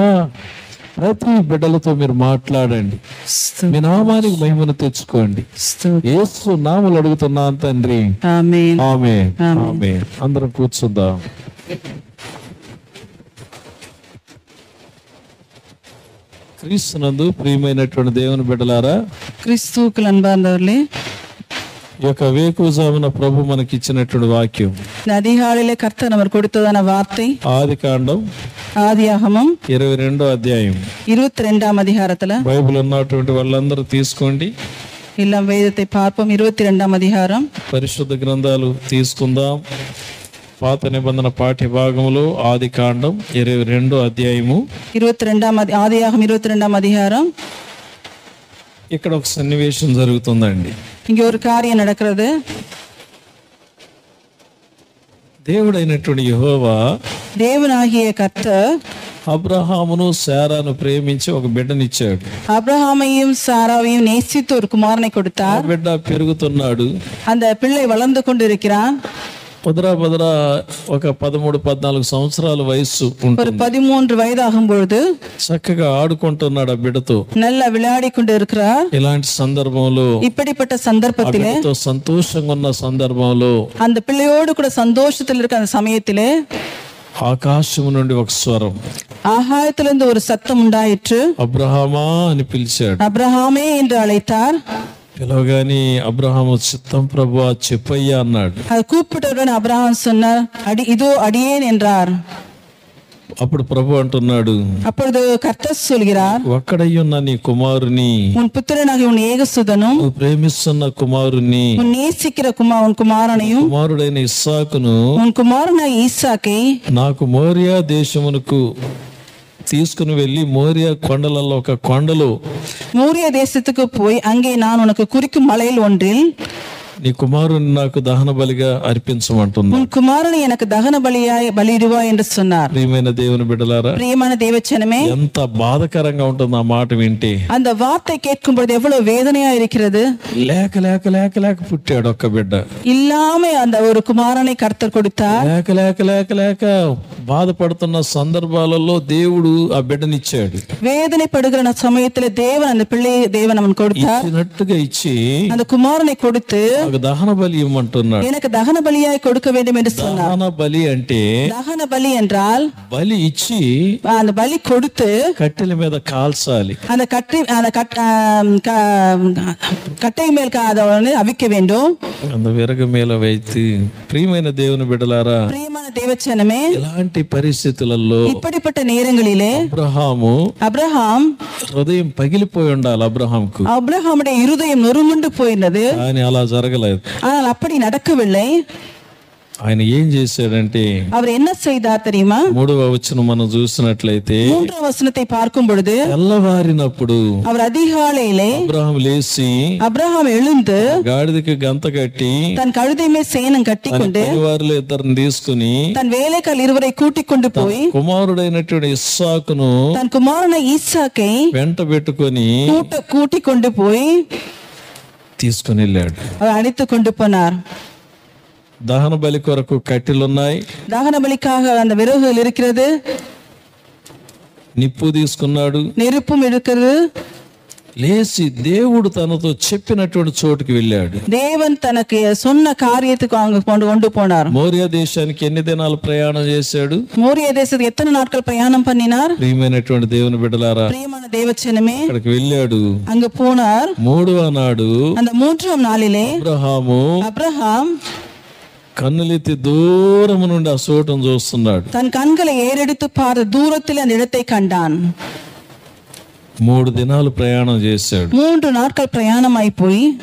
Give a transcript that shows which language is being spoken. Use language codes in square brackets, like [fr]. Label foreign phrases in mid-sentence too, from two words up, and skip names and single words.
[te] ప్రతి బిడ్డలతో మీరు మాట్లాడండి. మీ నామానికి మహిమను తెచ్చుకోండి. యేసు నామములో అడుగుతున్నాను తండ్రి, ఆమేన్. ఆమేన్. ఆమేన్. అందరం కూర్చుందాం. క్రీస్తునందు ప్రియమైనటువంటి దేవుని బిడ్డలారా, [ta] கிறிஸ்துவுக்குள் அன்பார்ந்தவர்களே, [te] ఈ యొక్క వేకువజామున ప్రభు మనకి ఇచ్చినటువంటి వాక్యం [ta] இந்த அதிகாலையிலே கர்த்தர் நமக்கு கொடுத்ததான வார்த்தை [te] ఆదికాండం [ta] ஆதியாகமம் [te] 22వ అధ్యాయం. [ta] 22ஆம் அதிகாரத்துல [te] బైబిల్ ఉన్నటువంటి వాళ్ళందరూ తీసుకోండి. [ta] எல்லாம் வேதத்தை பார்ப்போம். 22ஆம் அதிகாரம். [te] పరిశుద్ధ గ్రంథాలు తీసుకుందాం. పాత నిబంధన పాఠ్య భాగంలో ఆదికాండం 22వ అధ్యాయము [ta] 22ஆம் ஆதியாகமம் 22ஆம் அதிகாரம். [te] ఇక్కడ ఒక సన్నివేశం జరుగుతుందండి. [ta] இங்க ஒரு காரியம் நடக்கிறது. [te] దేవుడైనటువంటి యెహోవా [ta] தேவனாகிய கர்த்தர் [te] అబ్రహామును శారాను ప్రేమించి ఒక బిడ్డనిచ్చాడు. [ta] அப்ரஹாமையும் சாராவையும் நேசித்து ஒரு குமாரனை [te] ఆ [ta] கொடுத்தார். [te] బిడ్డ పెరుగుతున్నాడు. [ta] அந்த பிள்ளை வளர்ந்து கொண்டிருக்கிறான். [te] భద్రా ఒక 13-14 సంవత్సరాల వయస్సు [ta] ஒரு [te] ఉంటుంది. [ta] 13 வயதாகும் பொழுது [te] చక్కగా ఆడుకుంటున్నాడు ఆ బిడ్డతో. [ta] நல்லா விளையாடி கொண்டு இருக்கிறார். [te] ఇలాంటి సందర్భంలో, [ta] இப்படிப்பட்ட சந்தர்ப்பத்திலே, [te] సంతోషంగా ఉన్న సందర్భంలో [ta] அந்த பிள்ளையோடு கூட சந்தோஷத்தில் இருக்க அந்த சமயத்திலே [te] ఆకాశం నుండి ఒక స్వరం, [ta] ஆகாயத்திலிருந்து ஒரு சத்தம் உண்டாயிற்று. [te] అబ్రహామా అని పిలిచాడు. [ta] அப்ரஹாமே என்று அழைத்தார். [te] పిలవగాని అబ్రహాము, చిత్తం ప్రభువా చెప్పయ్యా అన్నాడు. [ta] அது கூப்பிட்டவுடன் அப்ரஹாம் சொன்னார், இதோ அடியேன் என்றார். [te] అప్పుడు ప్రభు అంటున్నాడు, [ta] அப்பொழுது கர்த்தர் சொல்கிறார், [te] ఒక్కడయ్యున్న నీ కుమారుని, [ta] உன் புத்திரனாகிய உன் ஏகசுதனும் [te] నువ్వు ప్రేమిస్తున్న కుమారుని, [ta] உன் நேசிக்கிற உன் குமாரனையும் [te] కుమారుడైన ఇస్సాకును [ta] உன் குமாரனாகிய ஈசாக்கை [te] నాకు మోరియా దేశమునకు తీసుకుని వెళ్ళి మోరియా కొండలలో ఒక కొండలో [ta] மோரிய தேசத்துக்கு போய் அங்கே நான் உனக்கு குறிக்கும் மலையில் ஒன்றில் [te] నీ కుమారుని నాకు దహన బలిగా అర్పించమంటున్నా. [ta] உன் குமாரனை எனக்கு தகன பலியாய் பலியிடுவா என்று சொன்னார். [te] ప్రియమైన దేవుని బిడ్డలారా, [ta] பிரியமான தேவச்சனமே, [te] ఎంత బాధకరంగా ఉంటుంది ఆ మాట వింటే. [ta] அந்த வார்த்தை கேட்கும் பொழுது எவ்வளவு வேதனையா இருக்கிறது. [te] లేక లేక లేక లేక పుట్టాడు ఒక్క బిడ్డ. [ta] இல்லாம அந்த ஒரு குமாரனை கர்த்தர் கொடுத்தார். [te] లేక లేక లేక లేక బాధపడుతున్న సందర్భాలలో దేవుడు ఆ బిడ్డనిచ్చాడు. [ta] வேதனைப்படுகிற சமயத்துல தேவன் அந்த பிள்ளையை தேவன் அவன் கொடுத்தார். [te] ఇచ్చినట్టుగా ఇచ్చి [ta] அந்த குமாரனை கொடுத்து [te] నాకు దహన బలి ఇవ్వమంటున్నాడు. [ta] எனக்கு தகன பலியாய் கொடுக்க வேண்டும் என்று சொன்னார். [te] దహన బలి అంటే [ta] தகன பலி என்றால் [te] బలి ఇచ్చి [ta] அந்த பலி கொடுத்து [te] కట్టెల మీద కాల్చాలి. [ta] அந்த கட்டை மேல் அதை அவிக்க வேண்டும். அந்த விறகு மேல வைத்து. [te] ప్రియమైన దేవుని బిడ్డలారా, [ta] பிரியமான தேவச்சனமே, [te] ఇలాంటి పరిస్థితులలో [ta] இப்படிப்பட்ட நேரங்களிலே அப்ரஹாம் [te] హృదయం పగిలిపోయి ఉండాలి. [ta] அப்ரஹாமுடைய இருதயம் நொறுங்குண்டு போயிருந்தது. [te] కానీ అలా జరగలేదు. [ta] ஆனால் அப்படி நடக்கவில்லை. [te] ఆయన ఏం చేశాడంటే, [ta] அவர் என்ன செய்தார் தெரியுமா? [te] 3వ వచనం మనం చూసినట్లయితే, [ta] 3వ వచனத்தை பார்க்கும் பொழுது, [te] తెల్లవారినప్పుడు [ta] அவர் அதிகாலையிலே அப்ரஹாம் எழுந்து [te] గాడిదకి గంత కట్టి [ta] தன் கழுதை மேல் சேணம் கட்டிக்கொண்டு [te] వారిలో ఇద్దరిని తీసుకుని [ta] தன் வேலைக்கால் இருவரை கூட்டிக் கொண்டு போய் [te] కుమారుడైనటువంటి ఇస్సాకును [ta] தன் குமாரனை ஈசாக்கை [te] వెంట పెట్టుకొని [ta] கூட்டிக் கொண்டு போய் [te] తీసుకుని వెళ్ళాడు. [ta] அவர் அழைத்து கொண்டு போனார். [te] దహన బలి కొరకు కట్టెలున్నాయి. [ta] தகன பலிக்காக அந்த விறகுகள் இருக்கிறது. [te] నిప్పు తీసుకున్నాడు, [ta] நெருப்பும் இருக்கிறது. [te] లేచి దేవుడు తనతో చెప్పినటువంటి చోటుకి వెళ్ళాడు. [ta] தேவன் தனக்கு சொன்ன காரியத்துக்கு அங்க கொண்டு போனார். [te] మోరియా దేశానికి ఎన్ని దినాలు ప్రయాణం చేశాడు? [ta] மோரிய தேசத்துக்கு எத்தனை நாட்கள் பிரயாணம் பண்ணினார்? [te] ప్రియమైనటువంటి దేవుని బిడ్డలారా, [ta] பிரியமான தேவச்சனமே, [te] అక్కడికి వెళ్ళాడు. [ta] அங்க போனார். [te] 3వ నాడు [ta] அந்த 3ஆம் நாளிலே அப்ரஹாம் [te] కన్నులెత్తి దూరం నుండి ఆ చోటును చూస్తున్నాడు. [ta] தன் கண்களை ஏறெடுத்து பார்த்து தூரத்தில் அந்த இடத்தை கண்டான். [te] 3 దినాలు ప్రయాణం చేశాడు. [ta] 3 நாட்கள் பிரயாணம் అయిపోయి